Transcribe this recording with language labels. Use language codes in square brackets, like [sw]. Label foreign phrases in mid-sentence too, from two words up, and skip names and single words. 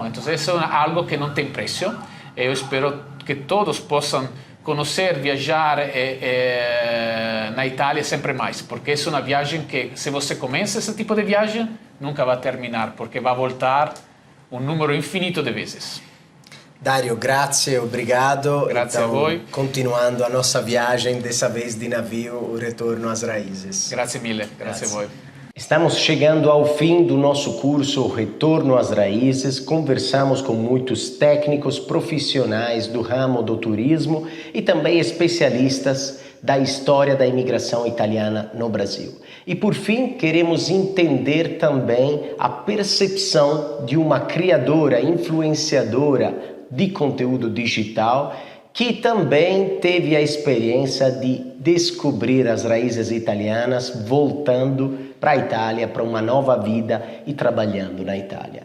[pt] Então, isso é algo que não tem preço. Eu espero que todos possam conhecer, viajar na Itália sempre mais, porque é uma viagem que, se você começa esse tipo de viagem, nunca vai terminar, porque vai voltar um número infinito de vezes. Dario, grazie, obrigado. [it] Grazie [pt] então, [it] a voi. [pt] Continuando a nossa viagem, dessa vez de navio, o retorno às raízes. [it] Grazie mille, grazie a voi. [pt] Estamos chegando ao fim do nosso curso Retorno às Raízes. Conversamos com muitos técnicos profissionais do ramo do turismo e também especialistas da história da imigração italiana no Brasil. E por fim, queremos entender também a percepção de uma criadora, influenciadora de conteúdo digital que também teve a experiência de descobrir as raízes italianas, voltando para a Itália, para uma nova vida e trabalhando na Itália.